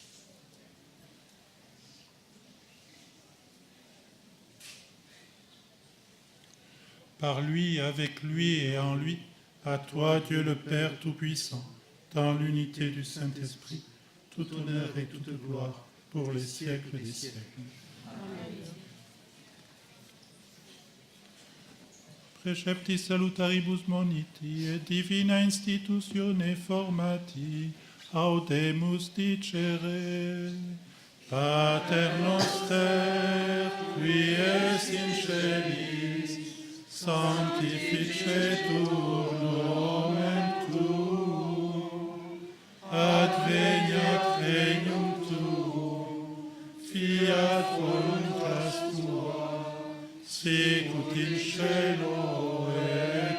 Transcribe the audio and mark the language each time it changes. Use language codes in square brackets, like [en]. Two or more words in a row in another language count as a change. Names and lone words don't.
[fr] Par lui, avec lui et en lui, à toi, Dieu le Père Tout-Puissant, dans l'unité du Saint-Esprit, tout honneur et toute gloire pour les siècles des siècles. Amen. [la] Precepti salutaribus moniti et divina institutione formati, audemus dicere. Pater noster, qui es in celis, sanctificetur nomen tuum, adveniat regnum tuum, fiat voluntas tua, sicut in cielo et